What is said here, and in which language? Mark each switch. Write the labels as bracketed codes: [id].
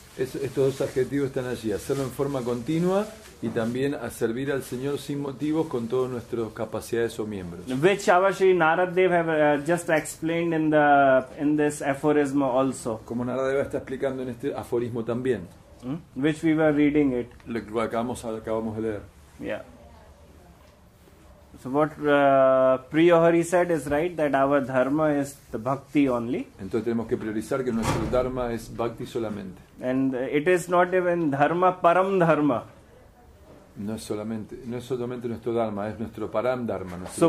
[es] Estos dos adjetivos están allí, hacerlo en forma continua y también a servir al Señor sin motivos con todas nuestras capacidades o miembros. [en] Which our Sri Narad Dev have just explained in this aphorism also. [es] Como Naradeva está explicando en este aforismo también. [en] which we were reading it. [es] Lo que acabamos de leer. [en] Yeah. So what Priya Hari said is right, that our dharma is the bhakti only. [es] Entonces tenemos que priorizar que nuestro dharma es bhakti solamente. [en] And it is not even dharma, param dharma. [es] No es solamente nuestro dharma, es nuestro param dharma, nuestro